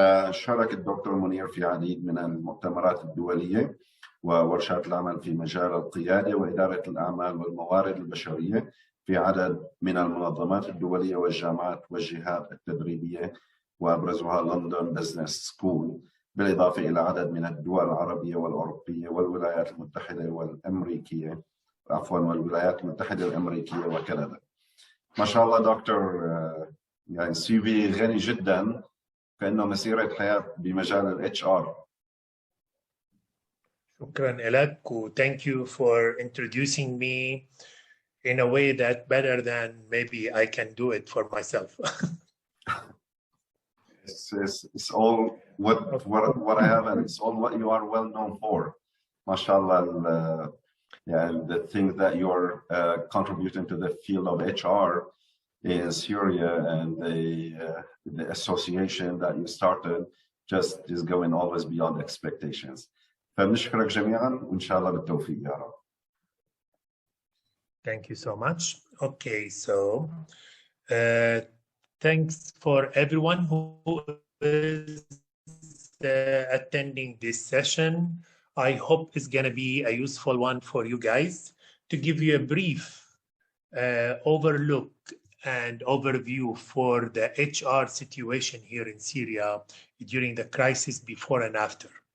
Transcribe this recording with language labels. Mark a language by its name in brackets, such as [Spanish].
[Arabic] شارك الدكتور منير في عديد من المؤتمرات الدولية وورشات العمل في مجال القيادة وإدارة الأعمال والموارد البشرية في عدد من المنظمات الدولية والجامعات والجهات التدريبية، وأبرزها لندن بزنس سكول، بالإضافة إلى عدد من الدول العربية والأوروبية والولايات المتحدة والأمريكية والولايات المتحدة الأمريكية وكندا. ما شاء الله دكتور، يعني سي في غني جدا، كأنه مسيرة حياة بمجال HR. شكرا لك، [English] thank you for introducing me in a way that better than maybe I can do it for myself. It's all what I have, and it's all what you are well known for. MashaAllah, and the thing that you're contributing to the field of HR in Syria and the association that you started just is going always beyond expectations. [Arabic] فبنشكرك جميعا وإن شاء الله بالتوفيق يا رب. [English] Thank you so much. Okay, so thanks for everyone who is attending this session. I hope it's going to be a useful one for you guys to give you a brief overlook and overview for the HR situation here in Syria during the crisis before and after.